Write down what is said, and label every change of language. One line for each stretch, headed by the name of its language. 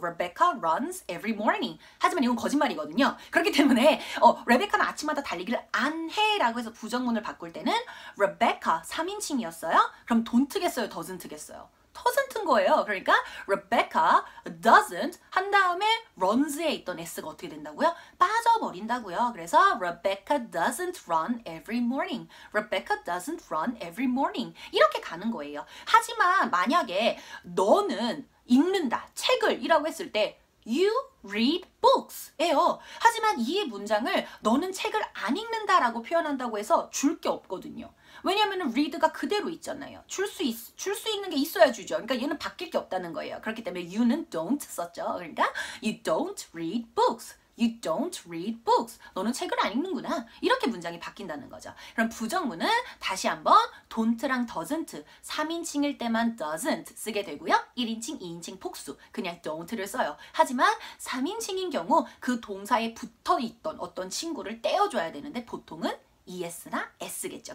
English: Rebecca runs every morning
Korean: 하지만 이건 거짓말이거든요. 그렇기 때문에 레베카는 아침마다 달리기를 안 해 라고 해서 부정문을 바꿀 때는 Rebecca 3인칭이었어요. 그럼 don't겠어요? doesn't겠어요? doesn't인 거예요. 그러니까 Rebecca doesn't 한 다음에 runs에 있던 s가 어떻게 된다고요? 빠져버린다고요.
English: 그래서 Rebecca doesn't run every morning. Rebecca doesn't run every morning.
Korean: 이렇게 가는 거예요. 하지만 만약에 너는 읽는다, 책을 이라고 했을 때
English: You read books
Korean: 예요. 하지만 이 문장을 너는 책을 안 읽는다라고 표현한다고 해서 줄 게 없거든요. 왜냐하면 read가 그대로 있잖아요. 줄 수 있는 게 있어야 주죠. 그러니까 얘는 바뀔 게 없다는 거예요. 그렇기 때문에 you는 don't 썼죠. 그러니까
English: you don't read books. You don't read books.
Korean: 너는 책을 안 읽는구나. 이렇게 문장이 바뀐다는 거죠. 그럼 부정문은 다시 한번 don't랑 doesn't 3인칭일 때만 doesn't 쓰게 되고요. 1인칭, 2인칭 복수 그냥 don't를 써요. 하지만 3인칭인 경우 그 동사에 붙어있던 어떤 친구를 떼어줘야 되는데 보통은 ES나 S겠죠.